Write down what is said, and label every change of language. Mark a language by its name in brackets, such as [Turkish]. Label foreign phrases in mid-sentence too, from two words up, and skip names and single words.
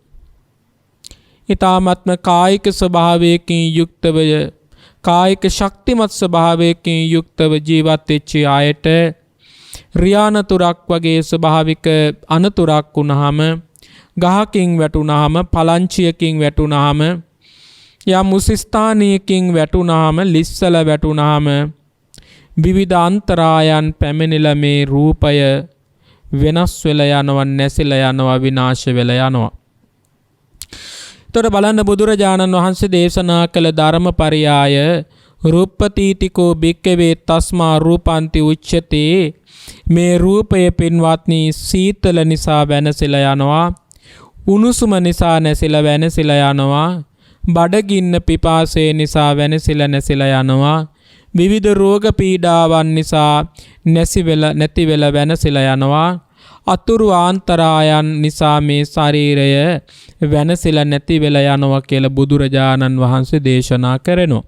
[Sinhala] ඊ타ත්ම කායික ස්වභාවයකින් යුක්තව කායික ශක්තිමත් ස්වභාවයකින් යුක්තව ජීවත් වෙච්ච අයට රියානතුරක් වගේ ස්වභාවික අනතුරක් වුණාම, ගහකින් වැටුණාම, පලංචියකින් වැටුණාම, යම් උස්ස්ථානයකින් වැටුණාම, ලිස්සල වැටුණාම විවිධ අන්තරායන් පැමිණිලා මේ රූපය වෙනස් වෙලා යනවා, නැසිලා යනවා, විනාශ වෙලා යනවා. එතකොට බලන්න බුදුරජාණන් වහන්සේ දේශනා කළ ධර්මපරියාය [Pali] රූපපතීතිකෝ භික්ඛවේ තස්මා රූපන්ති උච්චති. [Sinhala] මේ රූපය පින්වත්නි සීතල නිසා වෙනසිලා යනවා, උණුසුම නිසා නැසිලා වෙනසිලා යනවා, බඩගින්න පිපාසය නිසා වෙනසිලා නැසිලා යනවා, විවිධ රෝග පීඩාවන් නිසා නැති වෙලා වෙනසිලා යනවා, අතුරු ආන්තරායන් නිසා මේ ශරීරය වෙනසිලා නැති වෙලා යනවා කියලා බුදුරජාණන් වහන්සේ දේශනා කරනවා.